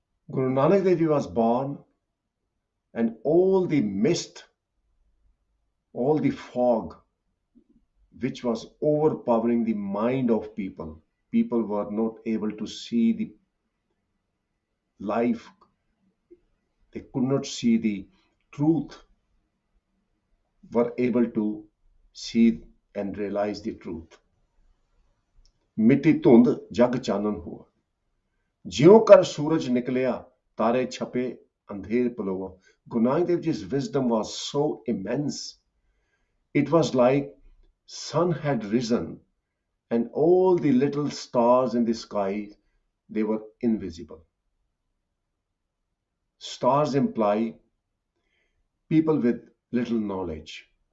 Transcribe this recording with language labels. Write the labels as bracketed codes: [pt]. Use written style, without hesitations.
[en] Guru Nanak Dev Ji was born, and all the mist, all the fog which was overpowering the mind of people, people were not able to see the life, they could not see the truth, were able to see and realize the truth. [pa] ਮਿੱਟੀ ਧੁੰਦ ਜਗ ਚਾਨਣ ਹੋਆ. ਜਿਉਂ ਕਰ ਸੂਰਜ ਨਿਕਲਿਆ ਤਾਰੇ ਛਪੇ ਅੰਧੇਰ ਪਲੋਆ. [en] Guru Nanak Dev Ji's wisdom was so immense. It was like sun had risen and all the little stars in the sky they were invisible. Stars imply people with little knowledge.